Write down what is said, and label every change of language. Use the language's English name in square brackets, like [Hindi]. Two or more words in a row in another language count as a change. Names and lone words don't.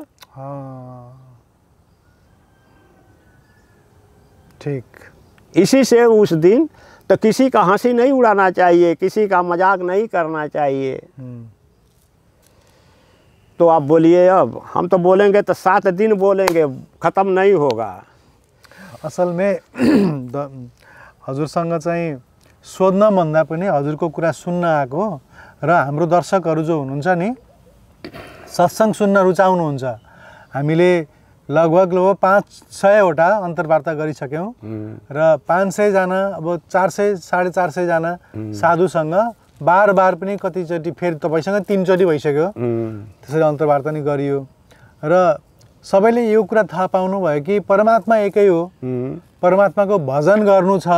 [Hindi] हाँ। ठीक। इसी से उस दिन तो किसी का हंसी नहीं उड़ाना चाहिए, किसी का मजाक नहीं करना चाहिए। तो आप बोलिए, अब हम तो बोलेंगे तो 7 दिन बोलेंगे, ख़त्म नहीं होगा। [Nepali] असल में हजुरसँग चाहिँ सोध्न भन्दा पनि हजुरको कुरा सुन्न आएको र हाम्रो दर्शकहरू जो हुनुहुन्छ नि सत्संग सुन्न रुचाउनुहुन्छ। हामीले लगभग 500वटा अन्तर्वार्ता गरिसक्यौँ र 500 जना, अब 400 450 जना साधुसँग बार पनि कतिचोटि फेरि तपाईसँग 3 चोटि भइसक्यो त्यसरी अन्तर्वार्ता नि गरियो र सबैले यो कुरा थाहा पाउनु भयो कि परमात्मा एकै हो, परमात्माको भजन गर्नु छ।